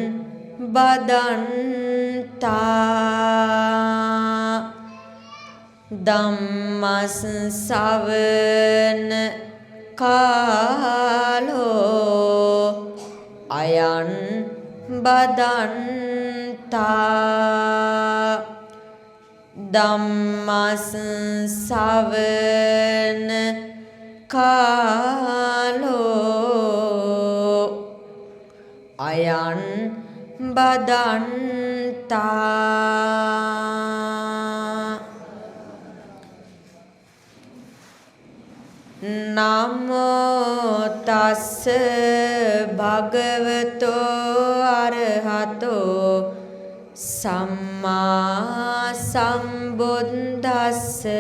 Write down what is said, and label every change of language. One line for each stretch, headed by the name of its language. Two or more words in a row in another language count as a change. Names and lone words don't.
Pali: බදන්තා ධම්මස් සවන කාලෝ අයං බදන්තා ධම්මස් සවන කාලෝ අයං බදන්තා. නමෝ තස්ස භගවතෝ අරහතෝ සම්මා සම්බුද්දස්ස.